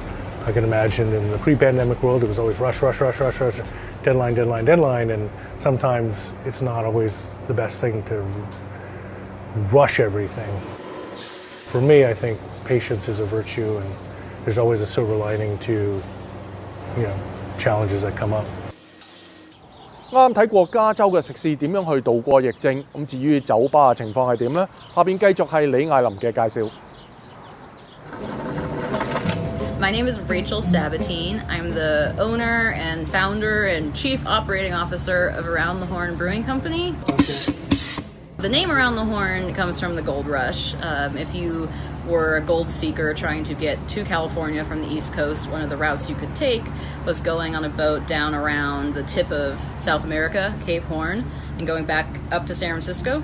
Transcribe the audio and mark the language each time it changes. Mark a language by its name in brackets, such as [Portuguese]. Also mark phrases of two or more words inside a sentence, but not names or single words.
[English] I can imagine in the pre-pandemic world, it was always rush, deadline, and sometimes it's not always the best thing to rush everything. For me, I think patience is a virtue, and there's always a silver lining to, challenges that come up. [Cantonese] 啱睇過加州嘅食肆點樣去渡過疫症，至於酒吧嘅情況係點呢？下邊繼續係李艾琳嘅介紹。 [English] My name is Rachel Sabatine. I'm the owner and founder and chief operating officer of Around the Horn Brewing Company. Okay. The name Around the Horn comes from the gold rush. If you were a gold seeker trying to get to California from the East Coast, one of the routes you could take was going on a boat down around the tip of South America, Cape Horn, and going back up to San Francisco.